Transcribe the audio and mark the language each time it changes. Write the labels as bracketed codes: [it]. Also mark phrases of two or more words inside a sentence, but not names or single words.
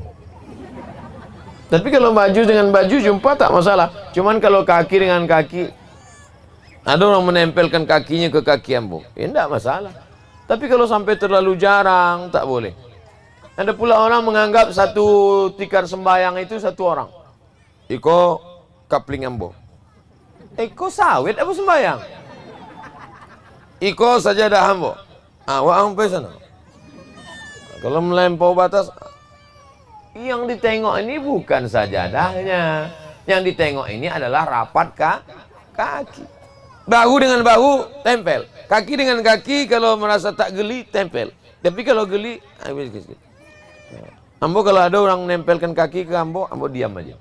[id] Tapi kalau baju dengan baju jumpa tak masalah. Cuman kalau kaki dengan kaki, ada orang menempelkan kakinya ke kaki ambo, ya tidak masalah. Tapi kalau sampai terlalu jarang tak boleh. Ada pula orang menganggap satu tikar sembahyang itu satu orang. [min] Iko kapling ambo, iko sawit apa sembahyang? Iko saja dah hambo. Wah sampai sana. [id] Kalau melampau batas, yang ditengok ini bukan sajadahnya. Yang ditengok ini adalah rapat kaki. Bahu dengan bahu tempel. Kaki dengan kaki kalau merasa tak geli tempel. Tapi kalau geli, ambo kalau ada orang nempelkan kaki ke ambo diam aja.